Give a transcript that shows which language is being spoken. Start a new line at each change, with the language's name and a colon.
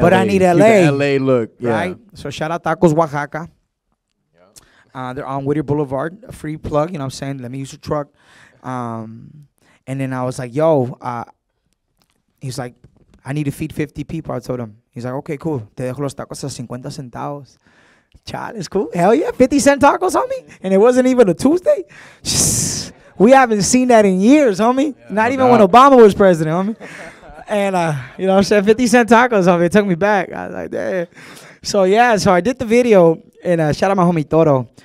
English: But I need LA. Keep it LA look. Right? Yeah. So shout out Tacos Oaxaca. Yeah. They're on Whittier Boulevard. A free plug, you know what I'm saying? Let me use your truck. And then I was like, yo, he's like, I need to feed 50 people. I told him. He's like, okay, cool.
Spanish: Te dejo los tacos a 50 centavos.
English: Child, it's cool. Hell yeah, 50-cent tacos, homie. And it wasn't even a Tuesday. We haven't seen that in years, homie. Yeah, not even when Obama was president, homie. And, you know what I'm saying, 50-cent tacos, homie. It took me back. I was like, damn. So, yeah, so I did the video. And shout out my homie Toro.